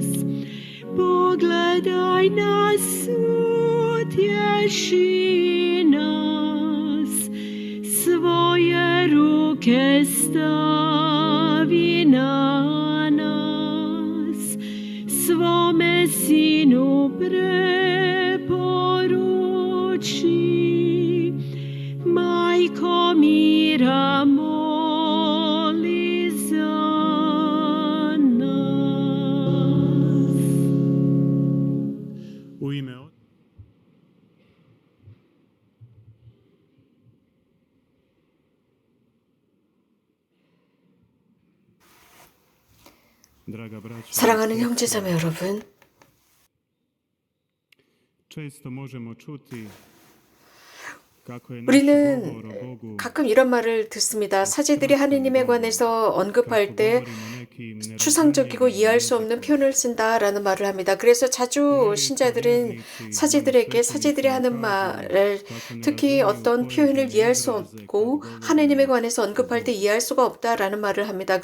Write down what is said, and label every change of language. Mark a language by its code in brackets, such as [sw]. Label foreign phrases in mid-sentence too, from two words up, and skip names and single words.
[hr] Pogledaj nas, utješi nas, svoje ruke stavi na nas, svome sinu preporuči. Majko mira, moli za nas. U ime [ko] 사랑하는 형제자매 여러분, [hr] često možemo čuti kako je naš [ko] 우리는 [hr] govor o Bogu [ko] 가끔 이런 말을 듣습니다. 사제들이 하느님에 관해서 언급할 때 추상적이고 이해할 수 없는 표현을 쓴다라는 말을 합니다. 그래서 자주 신자들은 사제들에게 사제들이 하는 말을 특히 어떤 표현을 이해할 수 없고 하느님에 관해서 언급할 때 이해할 수가 없다라는 말을 합니다.